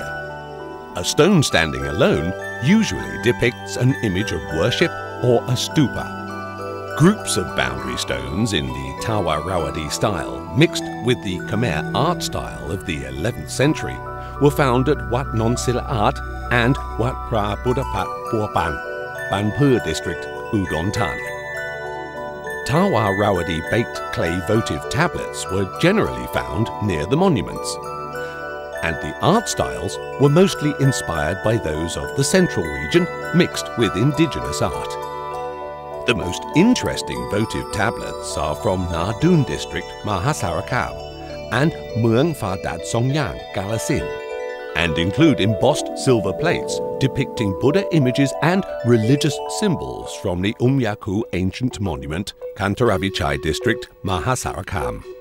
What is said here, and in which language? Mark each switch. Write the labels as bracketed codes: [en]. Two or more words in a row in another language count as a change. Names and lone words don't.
[en] A stone standing alone usually depicts an image of worship or a stupa. Groups of boundary stones in the Tawa Rawadi style, mixed with the Khmer art style of the 11th century, were found at Wat Non Silaat and Wat Pra Buddhapat Phuopan, Ban Pheu district, Udon Thani. Tawa Rawadi baked clay votive tablets were generally found near the monuments, and the art styles were mostly inspired by those of the central region, mixed with indigenous art. The most interesting votive tablets are from Nadun District, Mahasarakam, and Mueang Phadat Songyang, Kalasin, and include embossed silver plates depicting Buddha images and religious symbols from the Umyaku ancient monument, Kantaravichai District, Mahasarakam.